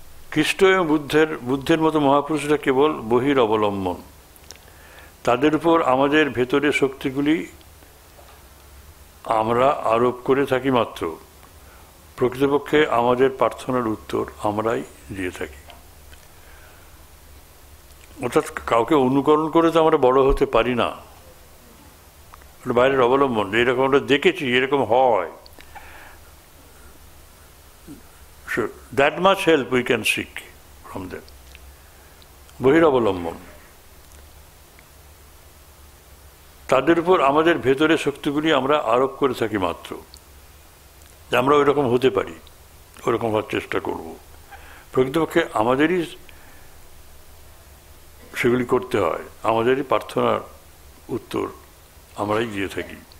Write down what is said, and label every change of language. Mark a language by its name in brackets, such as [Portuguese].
[Bangla] খ্রিস্ট এবং বুদ্ধের মতো মহাপুরুষরা কেবল বহির অবলম্বন, তাদের উপর আমাদের ভেতরের শক্তিগুলি আমরা আরোপ করে থাকি মাত্র। প্রকৃতপক্ষে আমাদের প্রার্থনার উত্তর আমরাই দিয়ে থাকি। অর্থাৎ কাউকে অনুকরণ করে তো আমরা বড় হতে পারি না, বাইরের অবলম্বন। এরকম আমরা দেখেছি, এরকম হয়, [English] that much help we can seek from them. [Bangla] বহির অবলম্বন, তাদের উপর আমাদের ভেতরের শক্তিগুলি আমরা আরোপ করে থাকি মাত্র, যে আমরা ওই রকম হতে পারি, ওরকম হওয়ার চেষ্টা করব। প্রকৃতপক্ষে আমাদেরই সেগুলি করতে হয়, আমাদেরই প্রার্থনার উত্তর আমরাই দিয়ে থাকি।